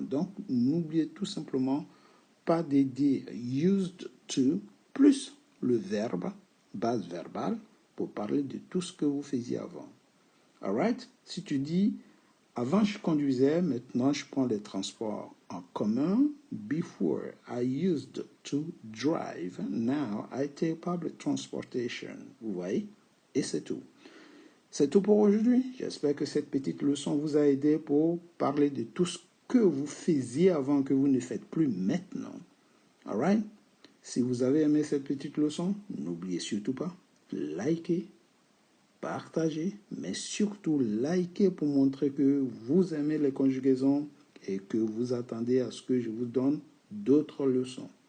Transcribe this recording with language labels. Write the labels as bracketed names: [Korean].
[French] Donc, n'oubliez tout simplement pas de dire used to plus le verbe, base verbale, pour parler de tout ce que vous faisiez avant. Alright? Si tu dis, avant je conduisais, maintenant je prends les transports en commun. [English] Before I used to drive, now I take public transportation. [French] Vous voyez? Et c'est tout. C'est tout pour aujourd'hui. J'espère que cette petite leçon vous a aidé pour parler de tout ce que vous faisiez avant que vous ne faites plus maintenant. Alright? Si vous avez aimé cette petite leçon, n'oubliez surtout pas, likez, partagez, mais surtout likez pour montrer que vous aimez les conjugaisons et que vous attendez à ce que je vous donne d'autres leçons.